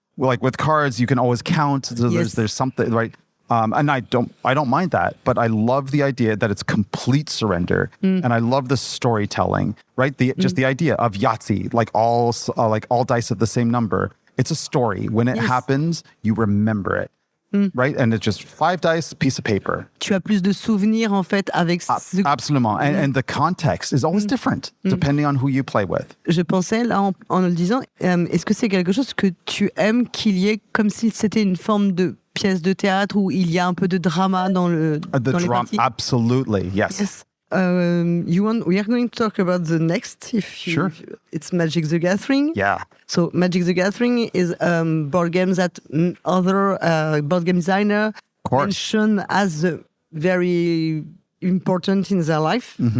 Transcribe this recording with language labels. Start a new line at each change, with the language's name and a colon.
English: Like with cards, you can always count. So there's something, right? And I don't mind that, but I love the idea that it's complete surrender, and I love the storytelling, right? Just the idea of Yahtzee, like all dice of the same number. It's a story. When it happens, you remember it, right? And it's just 5 dice, piece of paper.
French: Tu as plus de souvenirs en fait avec. Absolument,
English: and the context is always different depending on who you play with.
French: Je pensais là en le disant, est-ce que c'est quelque chose que tu aimes qu'il y ait comme si c'était une forme de pièce de théâtre où il y a un peu de drama dans les parties?
English: Absolutely, yes. We are going to talk about the next. Sure. It's Magic the Gathering. Yeah. So Magic the Gathering is board games that other board game designer mention as very important in their life.